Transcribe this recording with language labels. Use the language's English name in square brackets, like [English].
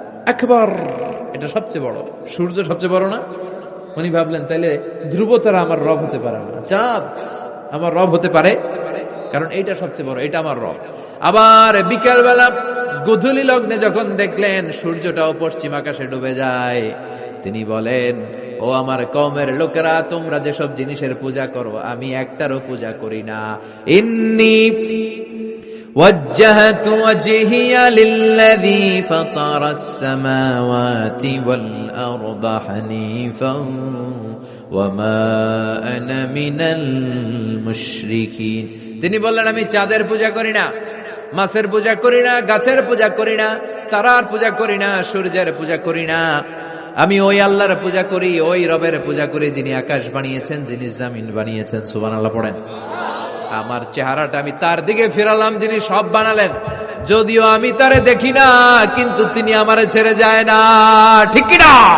[Bangla] আকবার, এটা সবচেয়ে বড়। সূর্য সবচেয়ে বড় না? উনি ভাবলেন তাইলে ধ্রুব তারা আমার রব হতে পারে না, চাঁদ আমার রব হতে পারে, কারণ এইটা সবচেয়ে বড়, এটা আমার রব। আবার বিকালবেলা গোধূলি লগ্নে যখন দেখলেন সূর্যটাও পশ্চিম আকাশে ডুবে যায়, তিনি বলেন, ও আমার কওমের লোকেরা, তোমরা যেসব জিনিসের পূজা করো আমি একটারও পূজা করি না। [Arabic] ইন্নী وجهت وجهي للذي فطر السماوات والأرض حنيفا وما أنا من المشركين। [Bangla] তিনি বললেন আমি চাঁদের পূজা করি না, মাছের পূজা করি না, গাছের পূজা করি না, তারার পূজা করি না, সূর্যের পূজা করি না। আমি ওই আল্লাহর পূজা করি, ওই রবের পূজা করি যিনি আকাশ বানিয়েছেন, যিনি জমিন বানিয়েছেন। সুবহানাল্লাহ পড়েন। আমার চেহারাটা আমি তার দিকে ফিরালাম যিনি সব বানালেন, যদিও আমি তারে দেখি না, কিন্তু তিনি আমারে ছেড়ে যায় না। ঠিক কি না?